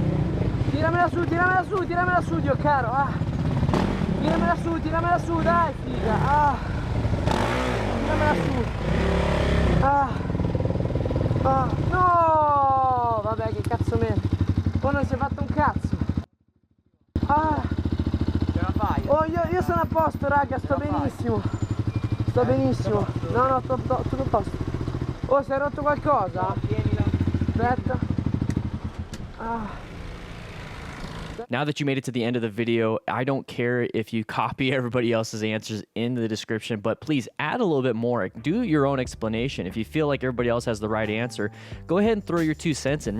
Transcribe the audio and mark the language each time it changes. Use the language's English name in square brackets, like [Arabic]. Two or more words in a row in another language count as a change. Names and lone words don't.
[Italian] Tiramela su, tiramela su, tiramela su, Dio caro. Ah. Tiramela su, dai figa. Ah. Tiramela su. Ah. Ah. No! Vabbè, che cazzo me. Poi non si è fatto un cazzo. Ah. Ce la fai? Oh, io sono a posto, raga, sto benissimo. Sto benissimo. No, tutto a posto. Oh, si è rotto qualcosa? Tienila. Aspetta. Ah. [English] Now that you made it to the end of the video, I don't care if you copy everybody else's answers in the description, but please add a little bit more. Do your own explanation. If you feel like everybody else has the right answer, go ahead and throw your 2 cents in.